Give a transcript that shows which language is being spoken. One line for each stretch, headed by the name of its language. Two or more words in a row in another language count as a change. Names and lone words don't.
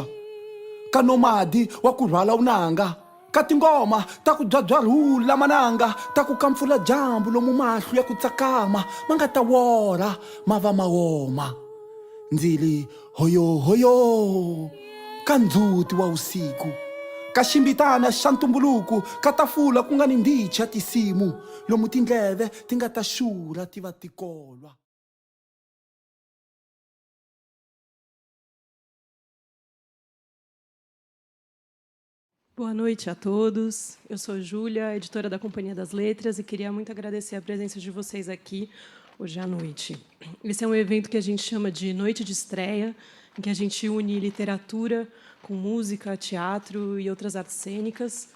Tsonga: Ka nomadi wa ku rhwala unanga, ka tingoma ta ku byabyaruhula mananga ta ku kampfula dyambu lomu mahlu ya ku tsakama ma nga ta wora ma va ma woma. Ndzili hoyo hoyo, ka ndzuti wa usiku, ka ximbitana xa ntumbuluku, ka tafula ku nga ni ndichi ya tisimu lomu tindleve ti nga ta xurha ti va ti kolwa.
Portuguese: Boa noite a todos. Eu sou Júlia, editora da Companhia das Letras, e queria muito agradecer a presença de vocês aqui hoje à noite. Esse é um evento que a gente chama de Noite de Estreia, em que a gente une literatura com música, teatro e outras artes cênicas.